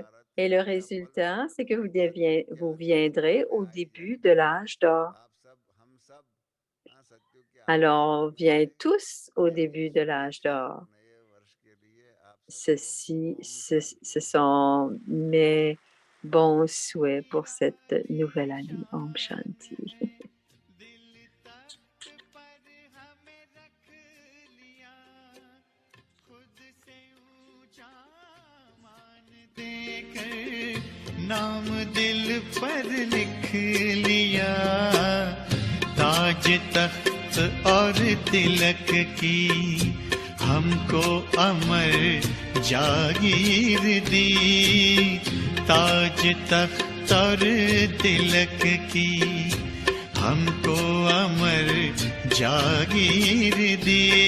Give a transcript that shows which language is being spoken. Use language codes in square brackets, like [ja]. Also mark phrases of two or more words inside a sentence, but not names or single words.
[fr] Et le résultat, c'est que vous viendrez au début de l'âge d'or. Alors, on vient tous au début de l'âge d'or. Ce sont mes bons souhaits pour cette nouvelle année. [hi] ओम शांति. नाम दिल पर लिख लिया ताज तख्त और तिलक की हमको अमर जागीर दी ताज तख्त और तिलक की हमको अमर जागीर दी